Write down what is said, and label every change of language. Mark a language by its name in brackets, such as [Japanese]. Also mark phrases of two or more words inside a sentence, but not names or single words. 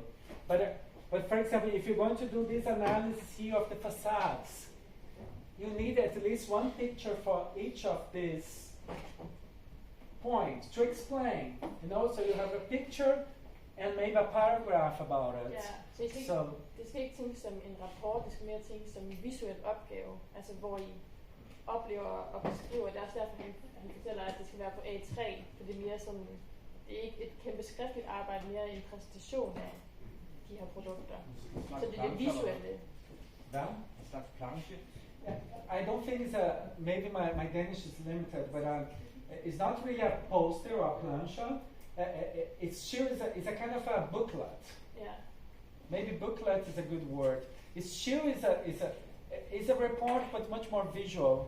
[English] But for example, if you're going to do this analysis here of the facades, you need at least 1 picture for each of these points to explain. You know, so you have a picture and maybe a paragraph about it. [Danish] Ja, så det skal ikke tænkes som en rapport, det skal mere tænkes som en visuel opgave, altså hvor I oplever og beskriver. Det er også derfor, han fortæller, at det skal være på A3, for det er mere sådan, det er ikke et kæmpe skriftligt arbejde, mere en præsentation af de her produkter. Så det er det visuelle. Hvad? En slags planche? [English] I don't think it's maybe my Danish is limited, but it's not really a poster or a plancha. It's a kind of a booklet. Yeah. Maybe booklet is a good word. It's a report, but much more visual.